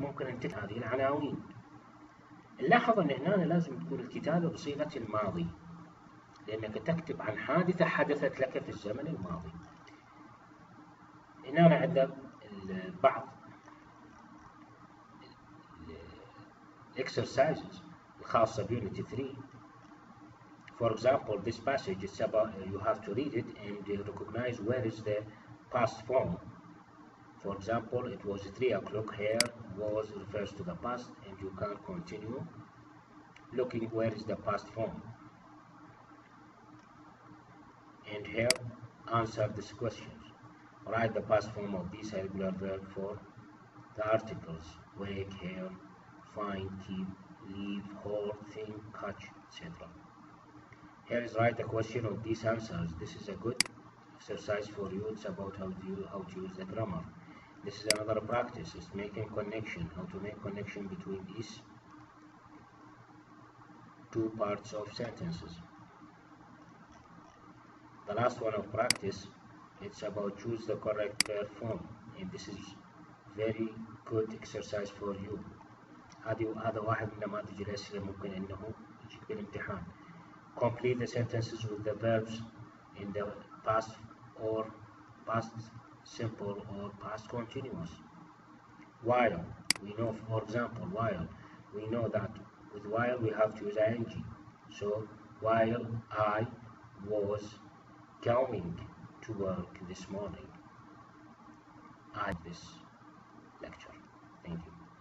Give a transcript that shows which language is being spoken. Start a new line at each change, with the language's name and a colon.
Arabic: ممكن أن تكتب هذه العناوين. نلاحظ أن هنا لازم تكون الكتابة بصيغة الماضي، لأنك تكتب عن حادثة حدثت لك في الزمن الماضي. هنا عندنا بعض exercises الخاصة بunit 3.
English: For example, this passage is about, you have to read it and recognize where is the past form. For example, it was 3 o'clock. Here was refers to the past, and you can continue looking where is the past form. And here, answer these questions. Write the past form of these irregular verbs for the articles: wake, hear, find, keep, leave, hold, think, catch, etc. Here is write a question of these answers. This is a good exercise for you. It's about how to use the grammar. This is another practice. It's making connection. How to make connection between these two parts of sentences. The last one of practice, it's about choose the correct verb form, and this is very good exercise for you.
Arabic: هذا واحد من نماذج الأسئلة ممكن إنه يجيك بالامتحان.
English: Complete the sentences with the verbs in the past or past simple or past continuous. While, we know, for example, while, we know that with while we have to use ing. So, while I was going to work this morning, I had this lecture. Thank you.